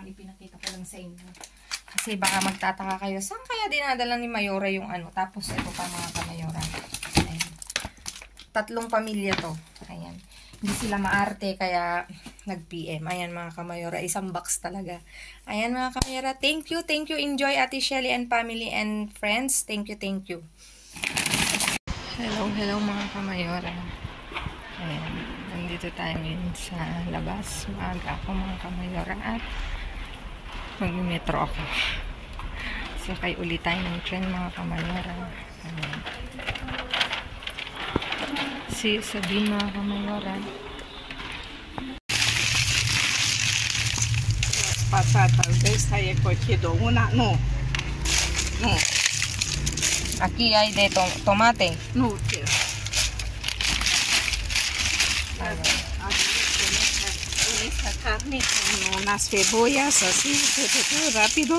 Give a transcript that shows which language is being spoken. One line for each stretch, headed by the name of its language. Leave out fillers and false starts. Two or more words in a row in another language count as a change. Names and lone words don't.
Filipino: Ipinakita ko lang sa inyo. Kasi baka magtataka kayo, saan kaya dinadala ni Mayora yung ano? Tapos ito pa mga kamayora. Ayan. 3 pamilya to. Ayan. Hindi sila maarte kaya nag-PM. Ayan mga kamayora. Isang box talaga. Ayan mga kamayora.
English: Thank you. Thank you. Enjoy Ate Shelly and family and friends. Thank you. Thank you. Hello.
Filipino: Hello mga kamayora. Ayan. Nandito tayo ngayon sa labas. Maaga ako mga kamayora at mag-metro ako. Sakay ulit tayo ng train mga kamayora. Ayan. Si Sabine mga kamayora.
Spanish: Pasata, esta es cochido, una, no. Aquí hay de tomate. No, quiero. Esta carne con unas cebollas así, rápido.